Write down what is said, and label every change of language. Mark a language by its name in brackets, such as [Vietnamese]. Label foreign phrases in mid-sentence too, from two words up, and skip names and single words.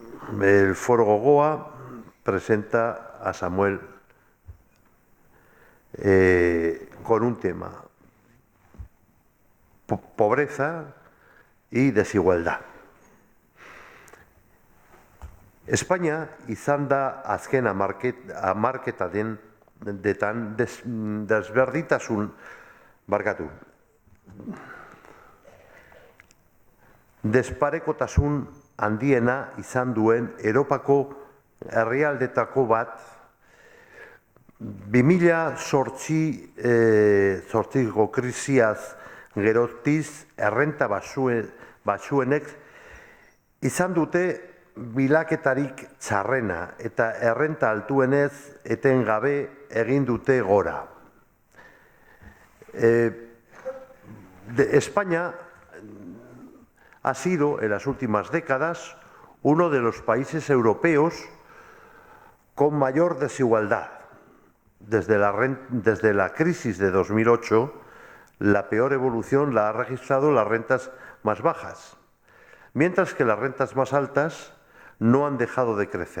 [Spanish] el Foro Gogoa presenta a Samuel con un tema: pobreza y desigualdad. [Basque] España izan da azken hamarketaden detan desberdintasun desparekotasun handiena izan duen Europako herrialdetako bat 2008ko krisiaz gerotiz errenta baxuenek izan dute bilaketarik txarrena eta errenta altuenez etengabe egin dute gora. [Spanish] España ha sido, en las últimas décadas, uno de los países europeos con mayor desigualdad. Desde la crisis de 2008, la peor evolución la ha registrado las rentas más bajas, mientras que las rentas más altas no han dejado de crecer.